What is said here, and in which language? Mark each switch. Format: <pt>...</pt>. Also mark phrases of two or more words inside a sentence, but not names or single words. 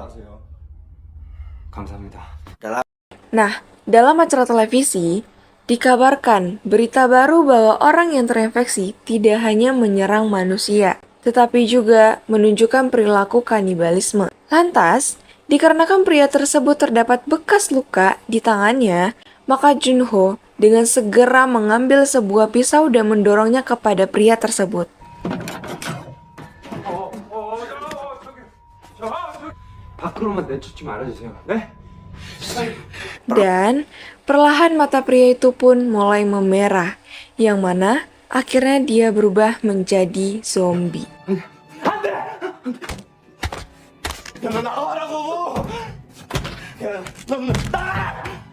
<id>Nah, dalam acara televisi, dikabarkan berita baru bahwa orang yang terinfeksi tidak hanya menyerang manusia, tetapi juga menunjukkan perilaku kanibalisme. Lantas, dikarenakan pria tersebut terdapat bekas luka di tangannya, maka Junho dengan segera mengambil sebuah pisau dan mendorongnya kepada pria tersebut.</id> <ko>밖으로만 내쫓지 말아주세요. 네?</ko> <id>Dan perlahan mata pria itu pun mulai memerah, yang mana akhirnya dia berubah menjadi zombie.</id> <ko>야, 너 나가라고! 야, 너 나가!</ko>